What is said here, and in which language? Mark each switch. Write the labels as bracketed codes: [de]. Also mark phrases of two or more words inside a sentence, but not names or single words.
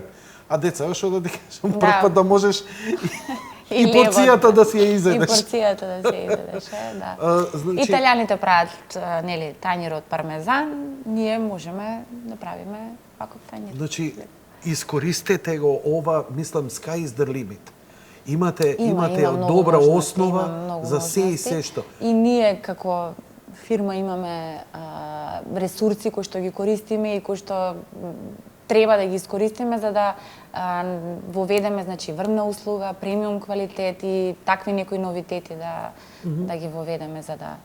[mk] А деца, што да ти кажам, прв пат да можеш и порцијата да си ја изедеш. И порцијата да си ја изедеш, да. Значи... Италијаните прават, нели, тањир од пармезан, ние можеме да правиме ваков тањир. Значи, искористете го ова, мислам, [en] sky is the limit. [mk] Имате добра основа за се и се што. И ние како фирма имаме ресурси кои што ги користиме и кои што треба да ги искористиме за да воведеме, значи, врвна услуга, премиум квалитет и такви некои новитети да ги воведеме за да